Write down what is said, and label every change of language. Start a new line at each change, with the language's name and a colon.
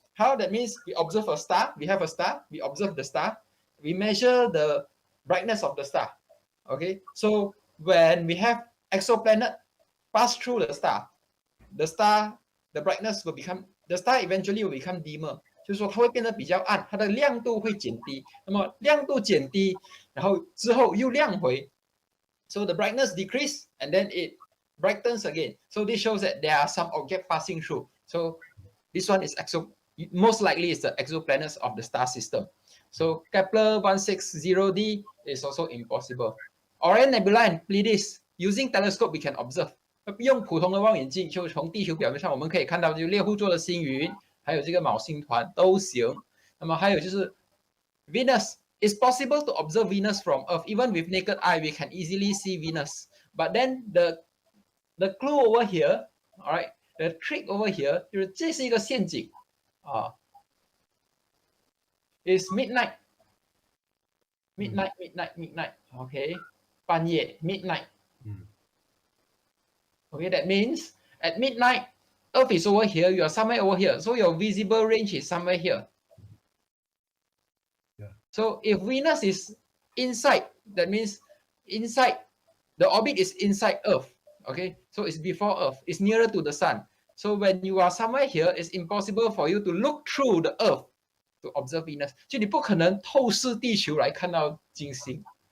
English: How that means we observe a star, we have a star, we observe the star, we measure the brightness of the star. Okay, so when we have exoplanet pass through the star, the brightness will become, the star eventually will become dimmer.
Chinese: 就是说它会变得比较暗，它的亮度会减低。那么亮度减低，然后之后又亮回。
English: So the brightness decrease and then it brightens again. So this shows that there are some object passing through. So this one is most likely it's the exoplanets of the star system. So Kepler 160d is also impossible. Orion Nebula and Pleiades, using telescope we can observe.
Chinese: 用普通的望远镜，就从地球表面上我们可以看到，就猎户座的星云，还有这个昴星团都行。那么还有就是 Venus.
English: It's possible to observe Venus from Earth. Even with naked eye, we can easily see Venus. But then the clue over here, all right, the trick over here,
Chinese: 就是这是一个陷阱啊。
English: Is midnight. Okay, 半夜 midnight. Okay, that means at midnight, Earth is over here, you are somewhere over here. So your visible range is somewhere here. Yeah. So if Venus is inside, that means inside, the orbit is inside Earth. Okay, so it's before Earth, it's nearer to the sun. So when you are somewhere here, it's impossible for you to look through the Earth to observe Venus.
Chinese: 就你不可能透视地球来看到金星。